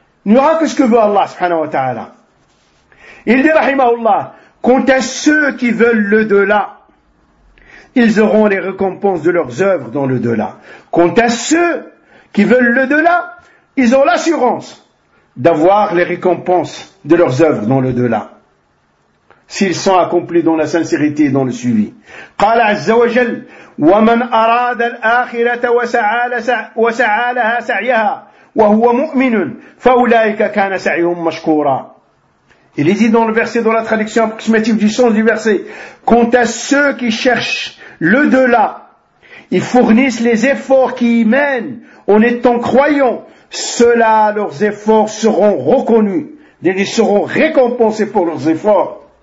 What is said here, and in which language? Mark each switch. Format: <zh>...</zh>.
<fr>Il n'y aura que ce que veut Allah, subhanahu wa ta'ala. Il dit, rahimahullah, « Quant à ceux qui veulent le delà, ils auront les récompenses de leurs œuvres dans l'au-delà. Quant à ceux qui veulent l'au-delà, ils ont l'assurance d'avoir les récompenses de leurs œuvres dans l'au-delà. S'ils sont accomplis dans la sincérité et dans le suivi.</fr> <ar>قال عز وجل ومن أراد الآخرة وسعى لها سعيها وهو مؤمن فأولئك كان سعيهم مشكورا.</ar> <fr>Il est dit dans le verset, dans la traduction approximative du sens du verset, quant à ceux qui cherchent l'au-delà, ils fournissent les efforts qui y mènent en étant croyants, ceux-là, leurs efforts seront reconnus, ils seront récompensés pour leurs efforts.</fr>